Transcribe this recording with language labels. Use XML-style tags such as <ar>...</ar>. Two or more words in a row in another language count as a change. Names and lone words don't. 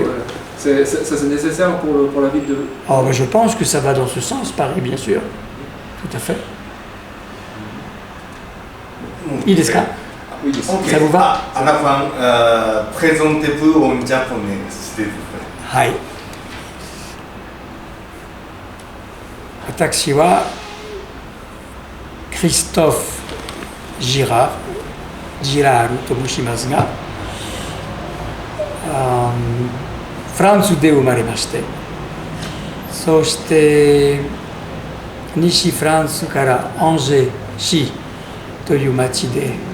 <fr>Ça c'est nécessaire pour la ville de... Oh, je pense que ça va dans ce sens, Paris, bien sûr. Tout à fait. Il est ça. Oui, okay. Ça vous va? À la fin, présentez-vous en japonais, s'il vous plaît.</fr> <ja>はい。私はクリストフ・ジラールと申しますが、フランスで生まれまして、そして西フランスからアンジェ市という町で</ja>